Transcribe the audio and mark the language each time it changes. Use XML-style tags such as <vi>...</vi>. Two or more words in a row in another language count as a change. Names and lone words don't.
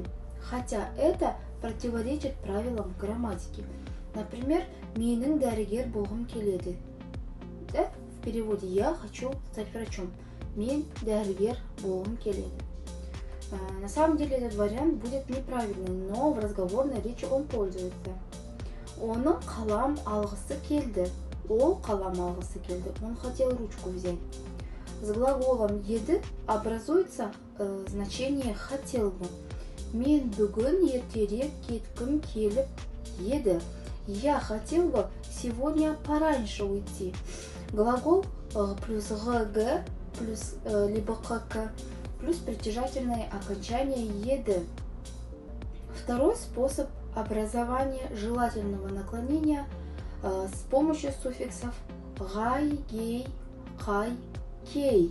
<ru>Хотя это противоречит правилам грамматики. Например,</ru> <kk>менің дәрігер болғым келеді.</kk> <ru>Да? В переводе я хочу стать врачом.</ru> <kk>Мен дәрігер болғым келеді.</kk> <ru>На самом деле этот вариант будет неправильный, но в разговорной речи он пользуется.</ru> <kk>Оның қалам алғысы келді. Ол қалам алғысы келді.</kk> <ru>Он хотел ручку взять. С глаголом еді образуется значение хотел бы.</ru> <kk>Мен бүгін ертерек кеткім келіп еді.</kk> <ru>Я хотел бы сегодня пораньше уйти. Глагол плюс г плюс либо к плюс притяжательное окончание еді. Второй способ образования желательного наклонения с помощью суффиксов гай, гей, хай, кей.</ru>